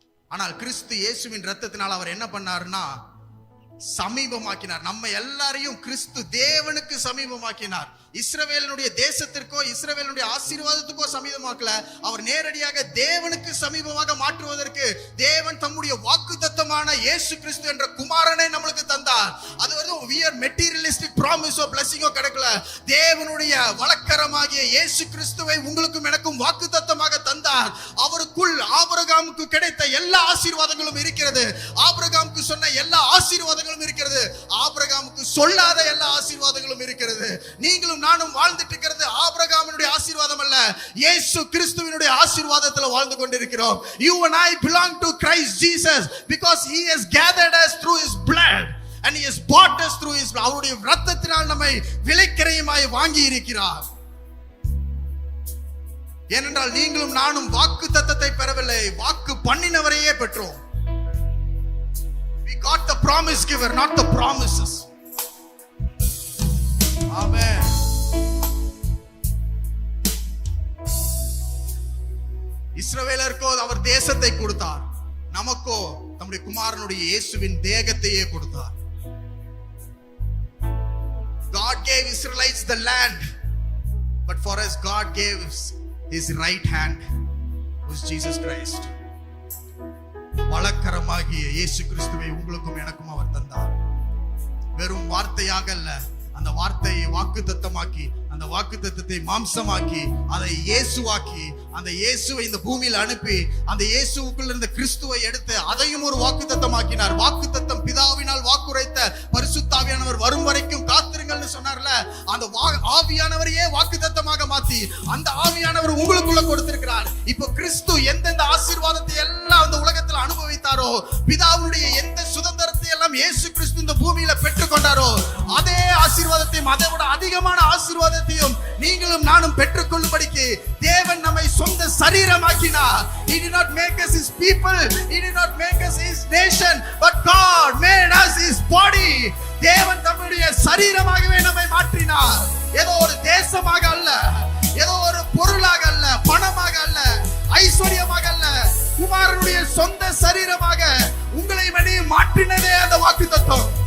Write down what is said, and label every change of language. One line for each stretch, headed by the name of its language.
Tamil: ஆனால் கிறிஸ்து இயேசுவின் ரத்தத்தினால் அவர் என்ன பண்ணாருன்னா சமீபமாக்கினார். நம்ம எல்லாரையும் கிறிஸ்து தேவனுக்கு சமீபமாக்கினார். இஸ்ரவேலுடைய தேசத்திற்கோ இஸ்ரவேலுடைய ஆசீர்வாதத்துக்கோ சமீபமாக்கல, அவர் நேரடியாக தேவனுக்கு சமீபமாக மாற்றுவதற்கு தேவன் தம்முடைய வாக்குத்தத்தமான இயேசு கிறிஸ்து என்ற குமாரனை நம்மளுக்கு தந்தார். அது வந்து
English: we are materialistic promise or blessing
Tamil: கிடைக்கல. தேவனுடைய வலக்கரமாகிய இயேசு கிறிஸ்துவை உங்களுக்கும் எனக்கும் வாக்குத்தத்தமாக தந்தார். அவருக்குள் ஆபிரகாமுக்கு கிடைத்த எல்லா ஆசீர்வாதங்களும் இருக்கிறது. ஆபிரகாமுக்கு சொன்ன எல்லா ஆசீர்வாதங்களும் இருக்கிறது. ஆபிரகாமுக்கு சொல்லாத எல்லா ஆசீர்வாதங்களும் இருக்கிறது. நீங்களும் நானும் வாழ்ந்துட்டு இருக்கிறது ஆபிரகாமினுடைய ஆசீர்வாதம் அல்ல, இயேசு கிறிஸ்துவினுடைய ஆசீர்வாதத்துல வாழ்ந்து கொண்டிருக்கிறோம்.
English: You and I belong to Christ Jesus because he has gathered us through his blood and he has bought us through his blood.
Tamil: அவருடைய இரத்தத்தினால் நம்மை விலைக்கிரயமாய் வாங்கி இருக்கிறார். ஏனென்றால் நீங்களும் நானும் வாக்குத்தத்தத்தை பெறவில்லை, வாக்கு பண்ணினவரையே பெற்றோம்.
English: We got the promise giver, not the promises. Amen.
Tamil: இஸ்ரவேலருக்கோ அவர் தேசத்தை கொடுத்தார், நமக்கோ நம்முடைய குமாரனுடைய இயேசுவின் தேகத்தையே கொடுத்தார்.
English: God gave Israelites the land, but for us God gave his right hand, who is Jesus Christ.
Tamil: வலக்கரமாகிய இயேசு கிறிஸ்துவை உங்களுக்கும் எனக்கும் அவர் தந்தார். வெறும் வார்த்தையாக அல்ல, அந்த வார்த்தையை வாக்குத்தத்தமாக்கி, அந்த வாக்குத்தத்தத்தை மாம்சமாக்கி, அதை இயேசுவாக்கி, அந்த இயேசுவை இந்த பூமியில் அனுப்பி, அந்த இயேசுவுக்குள் இருந்த கிறிஸ்துவை எடுத்து அதையும் ஒரு வாக்குத்தத்தமாக்கினார். வாக்குத்தத்தம் பிதாவினால் வாக்குரைத்த பரிசுத்த ஆவியானவர் வரும் வரைக்கும் காத்திருங்கள்னு சொன்னார்ல, அந்த ஆவியானவரையே வாக்குத்தத்தமாக மாத்தி அந்த ஆவியானவர் உங்களுக்குள்ள கொடுத்திருக்கிறார். இப்போ கிறிஸ்து எந்தெந்த ஆசீர்வாதத்தை எல்லாம் அந்த உலகத்தில் அனுபவித்தாரோ, பிதாவுடைய எந்த சுதந்திரத்தை எல்லாம் இயேசு கிறிஸ்து இந்த பூமியில பெற்றுக்கொண்டாரோ, அதே ஆசீர்வாதத்தையும் அதை விட அதிகமான ஆசீர்வாதத்தையும் நீங்களும் நானும் பெற்றுக்கொள்ளும்படிக்கு தேவன் நம்மை சொந்த சரீரமாக்கினார்.
English: He did not make us his people, he did not make us his nation, but God made us his body.
Tamil: தேவன் தம்முடைய சரீரமாகவே நம்மை மாற்றினார். ஏதோ ஒரு தேசமாக அல்ல, ஏதோ ஒரு பொருளாக அல்ல, பணமாக அல்ல, ஐஸ்வர்யமாக அல்ல, குமாரனுடைய சொந்த சரீரமாக உங்களை மாற்றினதே அந்த வாக்குத்தத்தம்.